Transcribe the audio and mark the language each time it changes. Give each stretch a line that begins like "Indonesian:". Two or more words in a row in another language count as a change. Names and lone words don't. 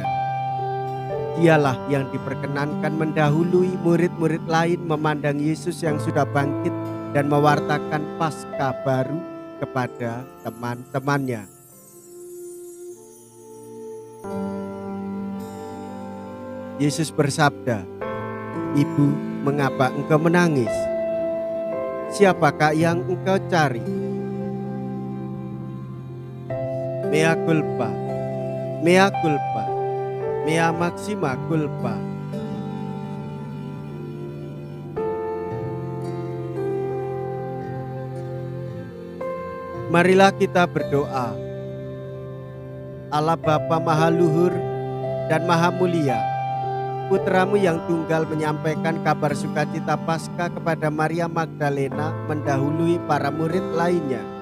Indonesian: Dialah yang diperkenankan mendahului murid-murid lain memandang Yesus yang sudah bangkit dan mewartakan Paskah baru kepada teman-temannya. Yesus bersabda, "Ibu, mengapa engkau menangis? Siapakah yang engkau cari?"
Latin: Mea culpa, mea culpa, mea maxima culpa.
Indonesian: Marilah kita berdoa. Allah Bapa Maha Luhur dan Maha Mulia, Putramu yang tunggal menyampaikan kabar sukacita Paskah kepada Maria Magdalena mendahului para murid lainnya.